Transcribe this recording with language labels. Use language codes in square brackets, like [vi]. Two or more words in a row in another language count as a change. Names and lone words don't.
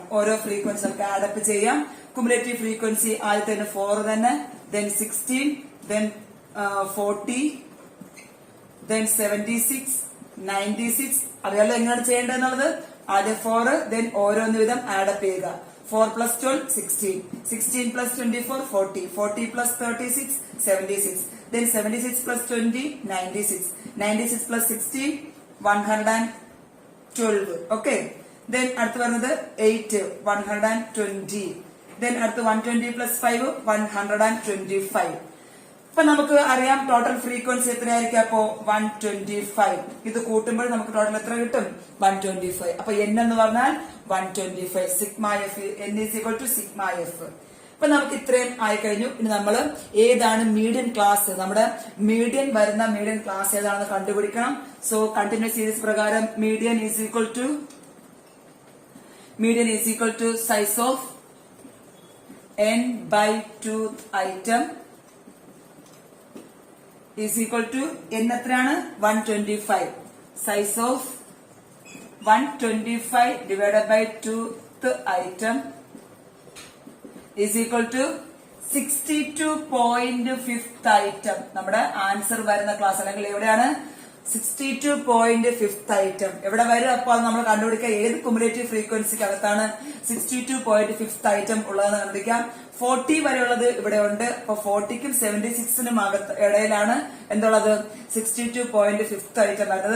[ml] ഓരോ ഫ്രീക്വൻസി നമുക്ക് ആഡപ്പ് ചെയ്യാം. [en] cumulative frequency [ml] ആദ്യത്തെ 4 തന്നെ, [en] then 16, then 40, then 76, 96. [ml] അറിയാലോ എങ്ങനെയാണ് ചെയ്യേണ്ടതെന്നുള്ളത്. ആദ്യം 4, then ഓരോന്ന് വിധം ആഡപ്പ് ചെയ്യുക. [en] 4 plus 12, 16, 16 plus 24, 40, 40 plus 36, 76, then 76 plus 20, 96, 96 plus 60, 112. [ml] ഓക്കെ, then അടുത്ത് വരുന്നത് 8, 120. then അടുത്ത് 120 plus 5, 125. അപ്പൊ നമുക്ക് അറിയാം [en] total frequency [ml] എത്രയായിരിക്കും? അപ്പോ 125. ഇത് കൂട്ടുമ്പോൾ നമുക്ക് ടോട്ടൽ എത്ര കിട്ടും? 125. അപ്പൊ n എന്ന് പറഞ്ഞാൽ 125. [en] sigma F, n is equal to sigma F. അപ്പൊ നമുക്ക് ഇത്രയും ആയിക്കഴിഞ്ഞു. [ml] ഇനി നമ്മൾ ഏതാണ് [en] median class, [ml] നമ്മുടെ മീഡിയൻ വരുന്ന [en] median class [ml] ഏതാണെന്ന് കണ്ടുപിടിക്കണം. [en] so continuous series പ്രകാരം median is equal to size of n/2 item is equal to n എത്രയാണ്? 125. size of 125 divided by 2th item is equal to 62.5th item. [ml] നമ്മുടെ ആൻസർ വരുന്ന ക്ലാസ് അല്ലെങ്കിൽ എവിടെയാണ്? 62.5th item എവിടെ വരും? അപ്പോൾ അത് നമ്മൾ കണ്ടുപിടിക്കുക ഏത് കുമുലേറ്റീവ് ഫ്രീക്വൻസിക്ക് അകത്താണ് 62.5th item ഉള്ളതെന്ന് കണ്ടുപിടിക്കാം. 40 വരെയുള്ളത് ഇവിടെ ഉണ്ട്. അപ്പൊ 40ക്കും 76നും ഇടയിലാണ് എന്തുള്ളത് 62.5 ഐറ്റം വരുന്നത്.